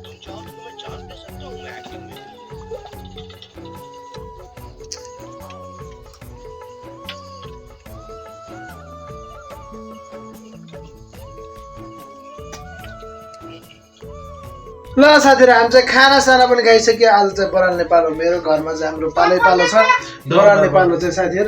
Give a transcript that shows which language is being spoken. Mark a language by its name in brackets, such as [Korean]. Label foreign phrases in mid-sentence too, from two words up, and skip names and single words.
[Hindi] तुम चाहो तो तुम्हें चांस दे सकता हूँ मैं एक्टिंग में। [Nepali] ल साथीहरू हामी चाहिँ खानासाना पनि खाइसक्यो। आज चाहिँ बराल नेपाल हो, मेरो घरमा चाहिँ हाम्रो पालै पालो छ बराल नेपाल हो चाहिँ साथीहरू।